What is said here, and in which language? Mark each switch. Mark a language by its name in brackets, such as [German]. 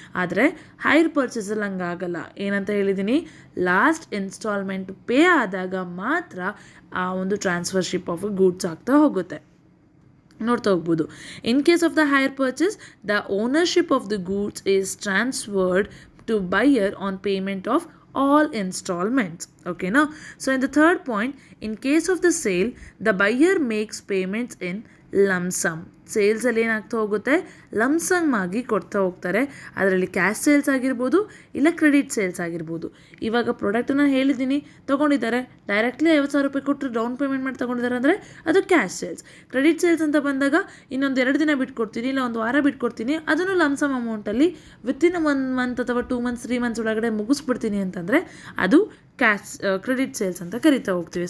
[Kannada] ಆದರೆ ಹೈರ್ ಪರ್ಚೇಸಲ್ಲಿ ಹಂಗಾಗಲ್ಲ. ಏನಂತ ಹೇಳಿದ್ದೀನಿ? ಲಾಸ್ಟ್ ಇನ್ಸ್ಟಾಲ್ಮೆಂಟ್ ಪೇ ಆದಾಗ ಮಾತ್ರ ಆ ಒಂದು ಟ್ರಾನ್ಸ್ಫರ್ಶಿಪ್ ಆಫ್ ಗೂಡ್ಸ್ ಆಗ್ತಾ ಹೋಗುತ್ತೆ. ನೋಡ್ತಾ ಹೋಗ್ಬೋದು. [English] In case of the hire purchase, the ownership of the goods is transferred to buyer on payment of all installments. Okay, now so in the third point, in case of the sale, the buyer makes payments in lump sum. [Kannada] ಸೇಲ್ಸಲ್ಲಿ ಏನಾಗ್ತಾ ಹೋಗುತ್ತೆ? Lump sum ಆಗಿ ಕೊಡ್ತಾ ಹೋಗ್ತಾರೆ. ಅದರಲ್ಲಿ cash sales ಆಗಿರ್ಬೋದು, ಇಲ್ಲ credit sales ಆಗಿರ್ಬೋದು. ಇವಾಗ ಪ್ರಾಡಕ್ಟನ್ನು ಹೇಳಿದ್ದೀನಿ, ತೊಗೊಂಡಿದ್ದಾರೆ, ಡೈರೆಕ್ಟ್ಲಿ 50,000 ರೂಪಾಯಿ ಕೊಟ್ಟರು ಡೌನ್ ಪೇಮೆಂಟ್ ಮಾಡಿ ತೊಗೊಂಡಿದ್ದಾರೆ ಅಂದರೆ ಅದು ಕ್ಯಾಶ್ ಸೇಲ್ಸ್. ಕ್ರೆಡಿಟ್ ಸೇಲ್ಸ್ ಅಂತ ಬಂದಾಗ ಇನ್ನೊಂದು 2 ದಿನ ಬಿಟ್ಕೊಡ್ತೀನಿ, ಇಲ್ಲ ಒಂದು ವಾರ ಬಿಟ್ಕೊಡ್ತೀನಿ, ಅದನ್ನು ಲಮ್ಸಮ್ ಅಮೌಂಟಲ್ಲಿ ವಿತಿನ್ 1 ಮಂತ್ ಅಥವಾ 2 ಮಂತ್ಸ್ 3 ಮಂತ್ಸ್ ಒಳಗಡೆ ಮುಗಿಸ್ಬಿಡ್ತೀನಿ ಅಂತಂದರೆ ಅದು ಕ್ರೆಡಿಟ್ ಸೇಲ್ಸ್ ಅಂತ ಕರಿತಾ ಹೋಗ್ತೀವಿ.